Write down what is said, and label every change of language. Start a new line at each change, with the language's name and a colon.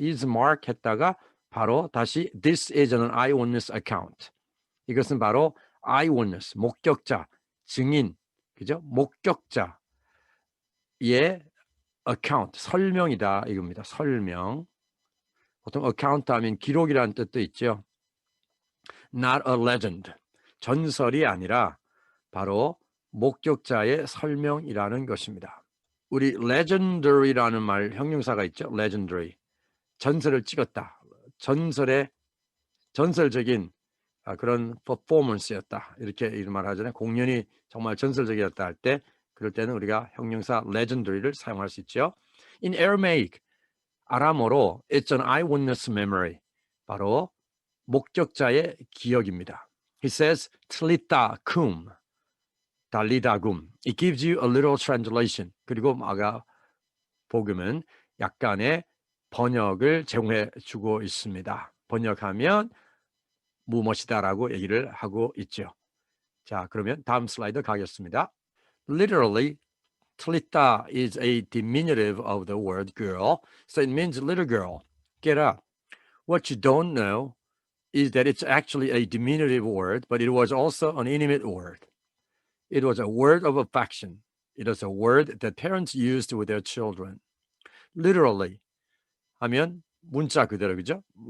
English: is Mark
Korean: 했다가 바로 다시
English: this is an eyewitness account.
Korean: 이것은 바로 eyewitness, 목격자, 증인, 그죠? 목격자의 account, 설명이다 이겁니다. 설명. 보통 account 하면 기록이라는 뜻도 있죠.
English: Not a legend.
Korean: 전설이 아니라 바로 목격자의 설명이라는 것입니다. 우리 legendary라는 말 형용사가 있죠. legendary. 전설을 찍었다. 전설적인 그런 퍼포먼스였다. 이렇게 이런 말 하잖아요. 공연이 정말 전설적이었다 할 때 그럴 때는 우리가 형용사 legendary를 사용할 수 있죠.
English: In Aramaic,
Korean: 아람어로
English: it's an eyewitness memory.
Korean: 바로 목격자의 기억입니다.
English: He says tlita kum, 달리다 금. It gives you a little translation.
Korean: 그리고 마가 복음은 약간의 번역을 제공해 주고 있습니다. 번역하면 무엇이다라고 얘기를 하고 있죠. 자, 그러면 다음 슬라이드 가겠습니다.
English: Literally, tlita is a diminutive of the word girl, so it means little girl. Get up. What you don't know is that it's actually a diminutive word, but it was also an intimate word. It was a word of affection. It was a word that parents used with their children.
Korean: Literally 하면 문자 그대로 그죠?